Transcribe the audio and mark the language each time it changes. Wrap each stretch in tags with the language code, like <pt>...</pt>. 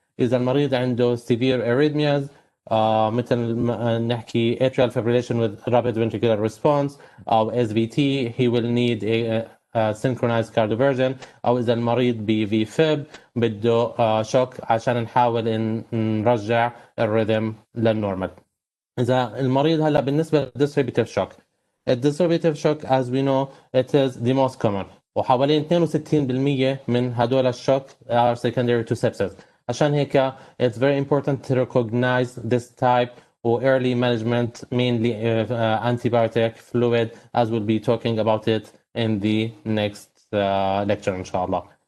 <ar>إذا المريض عنده</ar> <en>severe arrhythmias</en> <ar>مثل نحكي</ar> <en>atrial fibrillation with rapid ventricular response أو SVT, he will need a synchronized cardioversion.</en> <ar>أو إذا المريض ب VFib بده شوك عشان نحاول نرجع الرhythm للنورمال. إذا المريض هلا بالنسبة</ar> <en>للdistributive shock, الdistributive shock as we know it is the most common,</en> <ar>وحوالين 62% من هدول الشوك</ar> <en>are secondary to sepsis.</en> <ar>عشان هيك</ar> <en>it's very important to recognize this type or early management, mainly antibiotic fluid, as we'll be talking about it in the next lecture</en> <ar>إن شاء الله.</ar>